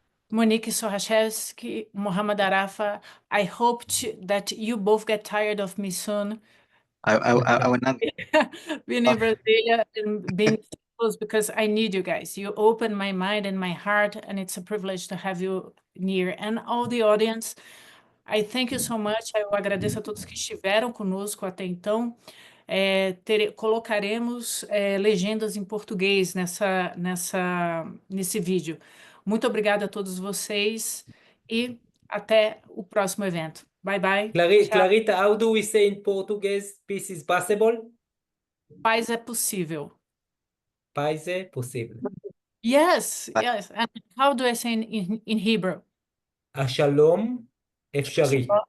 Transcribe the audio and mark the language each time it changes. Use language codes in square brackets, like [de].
[en] Monique Sohachevsky, Mohamed Arafa, I hope that you both get tired of me soon. I would not. Being in Brasilia and being close, because I need you guys. You open my mind and my heart, and it's a privilege to have you near. And all the audience, I thank you so much. [pt] Eu agradeço a todos que estiveram conosco até então. Colocaremos legendas em português nesse vídeo. Muito obrigada a todos vocês e até o próximo evento. [en] Bye, bye. Clarita, how do we say in Portuguese, peace is possible? [pt] Paz é possível. Paz é possível. [en] Yes, yes. And how do I say in Hebrew? [he] Shalom אפשרי.